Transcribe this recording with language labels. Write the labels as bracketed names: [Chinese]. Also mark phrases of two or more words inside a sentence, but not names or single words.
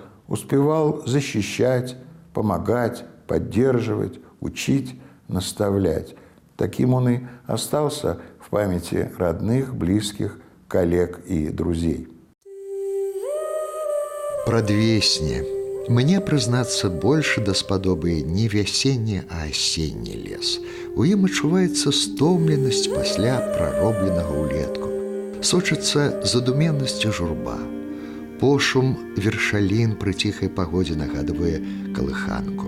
[Russian] Успевал защищать, помогать, поддерживать, учить, наставлять. Таким он и остался в памяти родных, близких, коллег и друзей. [Belarusian] Прадвесне. Мне, прызнацца, больше даспадобы не вясенне, а асенні лес. У ім адчуваецца стомленасць пасля праробленага ўлетку. Сочыцца задуменнасцю журба. Пошум вершалін пры ціхай пагодзе нагадвае калыханку.